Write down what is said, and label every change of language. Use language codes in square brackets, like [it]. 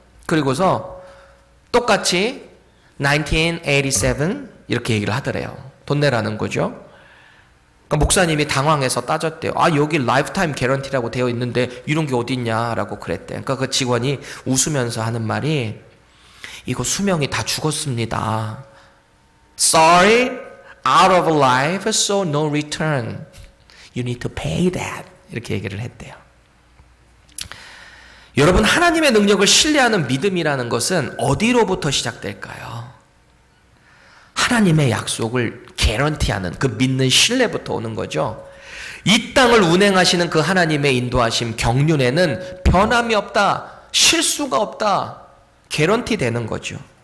[ko] 그리고서 똑같이 1987 이렇게 얘기를 하더래요. 돈 내라는 거죠. 그러니까 목사님이 당황해서 따졌대요. 아, 여기 라이프타임 개런티라고 되어 있는데 이런 게 어디 있냐라고 그랬대요. 그러니까 그 직원이 웃으면서 하는 말이 이거 수명이 다 죽었습니다. [en] Sorry, out of life, so no return. You need to pay that. [ko] 이렇게 얘기를 했대요. 여러분, 하나님의 능력을 신뢰하는 믿음이라는 것은 어디로부터 시작될까요? 하나님의 약속을 개런티하는 그 믿는 신뢰부터 오는 거죠. 이 땅을 운행하시는 그 하나님의 인도하심, 경륜에는 변함이 없다, 실수가 없다, 개런티 되는 거죠.